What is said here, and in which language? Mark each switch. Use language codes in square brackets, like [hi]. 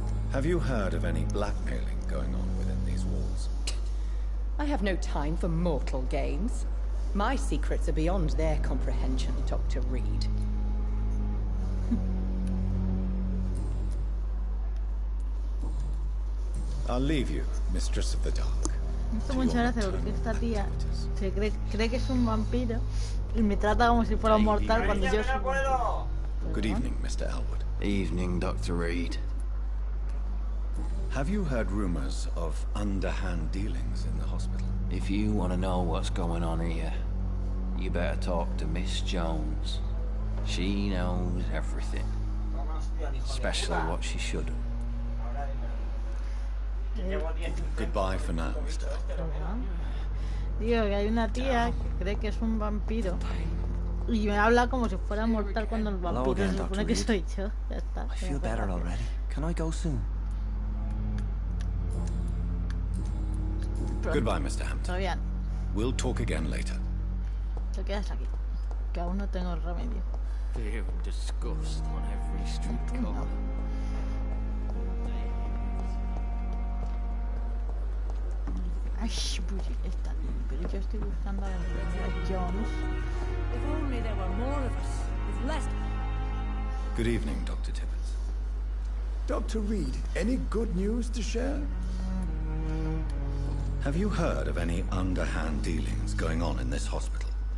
[en] Have you heard of any blackmailing going on within these walls? I have no time for mortal games. My secrets are beyond their comprehension, Dr. Reed. I'll leave you, Mistress of the Dark. [es] Me hace mucha gracia porque esta tía se cree que es un vampiro y me trata como si fuera un mortal cuando yo soy... [en] Good evening, Mr. Elwood. Evening, Dr. Reed. Have you heard rumors of underhand dealings in the hospital? If you want to know what's going on here, you better talk to Miss Jones. She knows everything. Especially what she shouldn't. Goodbye for now, Mr. Elwood. [es] Digo que hay una tía que cree que es un vampiro y me habla como si fuera mortal cuando el vampiro se supone que soy yo. Ya está. [en] I feel better already. Can I go soon? Goodbye, Mr. Hampton. [es] Todavía no. [en] We'll talk again later. [es] Te quedas aquí, que aún no tengo el remedio. [en] Fear and disgust on every street corner. [es] Ay, está bien, pero yo estoy buscando a la enfermera Jones. [en] If only there were more of us, with less... Good evening, Dr. Tibbets. Dr. Reed, any good news to share? Have you heard of any underhand dealings going on in this hospital?